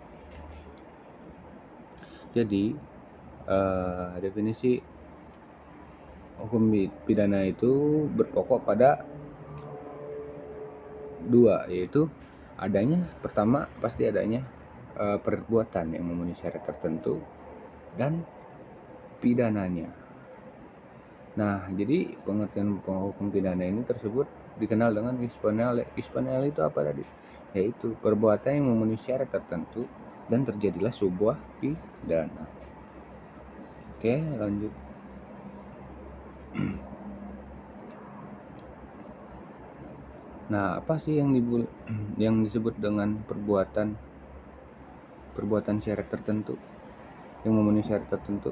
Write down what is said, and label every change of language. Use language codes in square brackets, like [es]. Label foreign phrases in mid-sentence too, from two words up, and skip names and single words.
[id] Jadi definisi hukum pidana itu berpokok pada dua, yaitu pertama pasti adanya perbuatan yang memenuhi syarat tertentu dan pidananya. Nah, jadi pengertian hukum pidana ini tersebut dikenal dengan [la] ius poneale. Ius poneale [id] itu apa tadi? Yaitu perbuatan yang memenuhi syarat tertentu dan terjadilah sebuah pidana. Oke, lanjut. Nah, apa sih yang disebut dengan perbuatan syarat tertentu yang memenuhi syarat tertentu?